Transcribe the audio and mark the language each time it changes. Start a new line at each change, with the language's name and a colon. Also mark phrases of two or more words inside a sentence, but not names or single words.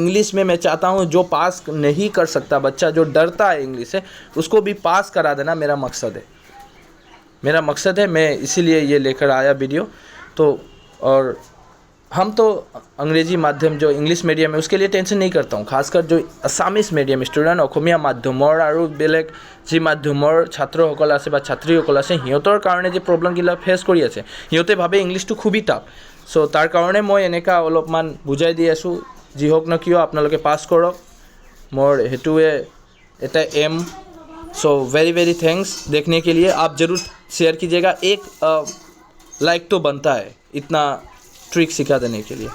Hindi: इंग्लिश में मैं चाहता हूँ जो पास नहीं कर सकता बच्चा, जो डरता है इंग्लिश से, उसको भी पास करा देना मेरा मकसद है। मैं इसीलिए ये लेकर आया वीडियो। तो और हम तो अंग्रेजी माध्यम जो इंग्लिश मीडियम है उसके लिए टेंशन नहीं करता हूँ,
Assamese: खासकर जो
English: Assamese medium student,
Assamese: অসমীয়া মাধ্যমৰ আৰু বেলেগ যি মাধ্যমৰ ছাত্ৰসকল আছে বা ছাত্ৰীসকল আছে সিহঁতৰ কাৰণে যে প্ৰব্লেমবিলাক ফেচ কৰি আছে, সিহঁতে ভাবে ইংলিছটো খুবেই টাফ। চ' তাৰ কাৰণে মই এনেকুৱা অলপমান বুজাই দি আছোঁ। যি হওক ন কিয় আপোনালোকে পাছ কৰক, মোৰ সেইটোৱে এটা এম।
Hindi: सो
English: very thanks
Hindi: देखने के लिए। आप ज़रूर शेयर कीजिएगा, एक लाइक तो बनता है इतना ट्रिक सिखा देने के लिए।